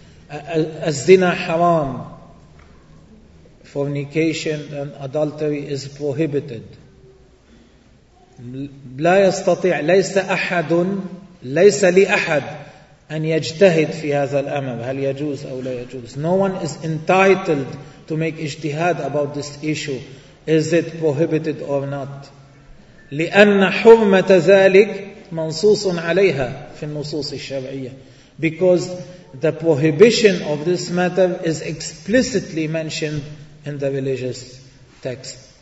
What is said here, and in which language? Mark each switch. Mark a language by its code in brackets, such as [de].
[en] Al-Zina haram, fornication and adultery is prohibited. [ar] لا يستطيع ليس أحد ليس لأحد أن يجتهد في هذا الأمر هل يجوز أو لا يجوز. [en] No one is entitled to make ijtihad about this issue. Is it prohibited or not? [ar] لأن حرمة ذلك منصوص عليها في النصوص الشرعية. [en] Because the prohibition of this matter is explicitly mentioned in the religious text.